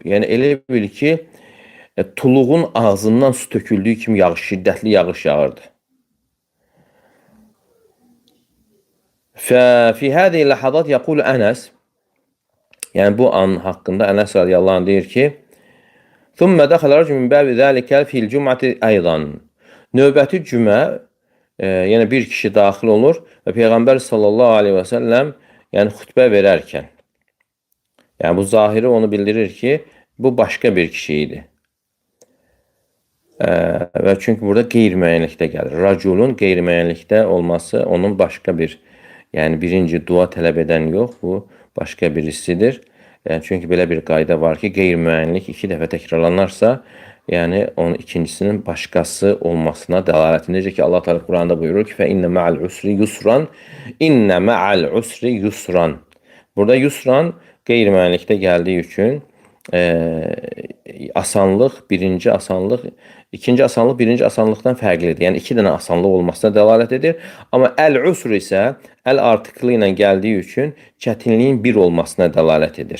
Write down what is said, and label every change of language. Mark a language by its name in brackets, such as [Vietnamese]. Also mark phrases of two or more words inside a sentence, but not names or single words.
[Azerbaijani] Yəni, elə bil ki, tuluğun ağzından su töküldüyü kimi yağış, şiddətli yağış yağırdı. [Arabic] فهذي الحادثة يقول أنس. [Azerbaijani] Yəni, bu an haqqında Ənəs [Arabic] رضي الله عنه [Azerbaijani] deyir ki, [Arabic] ثُمَّ دَخَلَ رَجُلٌ مِنْ بَابِ ذَلِكَ فِي الْجُمْعَةِ أَيْضًا. [Azerbaijani] Növbəti cümə, yəni bir kişi daxil olur və Peyğəmbər [Arabic] صلى الله عليه وسلم [Azerbaijani] yəni xütbə verərkən, yəni bu zahiri onu bildirir ki, bu başqa bir kişi idi. Və çünki burada qeyri-müəyyənlikdə gəlir. Raculun qeyri-müəyyənlikdə olması onun başqa bir, yəni birinci dua tələb edən yox, bu başqa birisidir. Yəni, çünki belə bir qayda var ki, qeyri-müəyyənlik 2 dəfə təkrarlanarsa, yəni onun ikincisinin başqası olmasına dəlalət. Necə ki, Allah Teala Quranda buyurur ki, [Arabic] فَإِنَّ مَعَ الْعُسْرِ يُسْرًا إِنَّ مَعَ الْعُسْرِ يُسْرًا. [Azerbaijani] Burada yusran qeyri-müəyyənlikdə gəldiyi üçün asanlıq, birinci asanlıq, ikinci asanlıq birinci asanlıqdan fərqlidir. Yəni iki dənə asanlıq olmasına dəlalət edir. Amma əl-usr isə əl artıklı ilə gəldiyi üçün çətinliyin bir olmasına dəlalət edir.